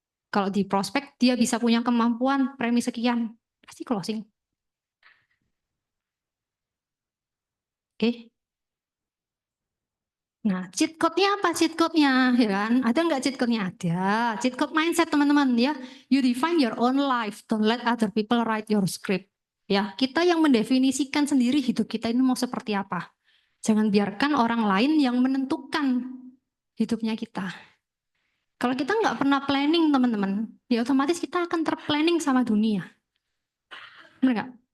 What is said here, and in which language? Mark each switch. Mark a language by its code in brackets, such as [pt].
[id] Kalau di prospek dia bisa punya kemampuan premi sekian, pasti closing. Oke. Nah, cheat code-nya apa cheat code-nya? Ya kan? Ada nggak cheat code-nya? Ada. Cheat code mindset teman-teman ya. [en] You define your own life. Don't let other people write your script. [id] Ya, kita yang mendefinisikan sendiri hidup kita ini mau seperti apa. Jangan biarkan orang lain yang menentukan hidupnya kita. Kalau kita nggak pernah planning teman-teman, ya otomatis kita akan terplanning sama dunia. Benar nggak?